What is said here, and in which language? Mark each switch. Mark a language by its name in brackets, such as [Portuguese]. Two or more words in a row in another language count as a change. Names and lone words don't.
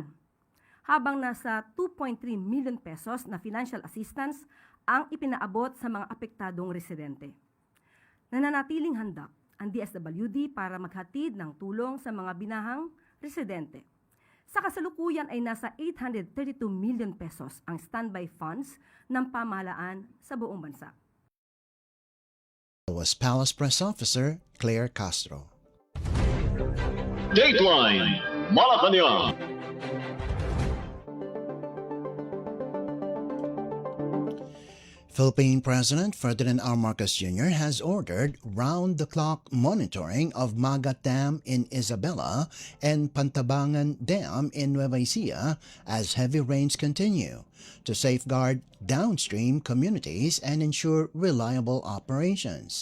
[Filipino] Habang nasa 2.3 [English] million pesos [Filipino] na [English] financial assistance [Filipino] ang ipinaabot sa mga apektadong residente. Nananatiling handa ang DSWD para maghatid ng tulong sa mga binahang residente. Sa kasalukuyan ay nasa 832 [English] million pesos [Filipino] ang [English] standby funds [Filipino] ng pamahalaan sa buong bansa. [English] Was Palace Press Officer Claire Castro. Dateline Malacañang. Philippine President Ferdinand R. Marcos Jr. has ordered round-the-clock monitoring of Magat Dam in Isabela and Pantabangan Dam in Nueva Ecija as heavy rains continue to safeguard downstream communities and ensure reliable operations.